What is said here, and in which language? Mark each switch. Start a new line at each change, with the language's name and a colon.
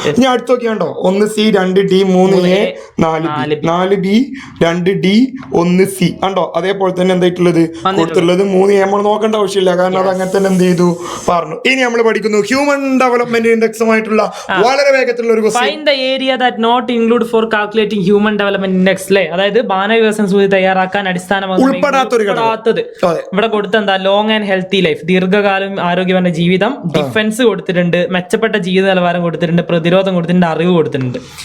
Malayalam: ഇനി അടുത്ത് നോക്കിയാണ്ടോ 1 C 2 D 3 A 4 B 2 D 1 C കണ്ടോ? അതേപോലെ തന്നെ എന്തായിട്ടുള്ളത് കൊടുത്തുള്ളത് 3 A. നമ്മൾ നോക്കേണ്ട ആവശ്യമില്ല, കാരണം അത് അങ്ങനെ തന്നെ എന്ത് ചെയ്തു പറഞ്ഞു. ഇനി നമ്മൾ പഠിക്കുന്നു ഹ്യൂമൻ ഡെവലപ്മെന്റ് ഇൻഡെക്സുമായിട്ടുള്ള വളരെ വേഗത്തിലുള്ള ഒരു question.
English: That not include for calculating human development index ല്ലേ?
Malayalam: അതായത് മാനവ വികസന സൂചി തയ്യാറാക്കാൻ ഉൾപ്പെടാത്തത് ഇവിടെ കൊടുത്ത എന്താ? ലോങ് ആൻഡ് ഹെൽത്തി ലൈഫ്, ദീർഘകാലം ആരോഗ്യപരമായ ജീവിതം, ഡിഫൻസ് കൊടുത്തിട്ടുണ്ട്, മെച്ചപ്പെട്ട ജീവിത നിലവാരം കൊടുത്തിട്ടുണ്ട്, പ്രതിരോധം കൊടുത്തിട്ടുണ്ട്, അറിവ് കൊടുത്തിട്ടുണ്ട്.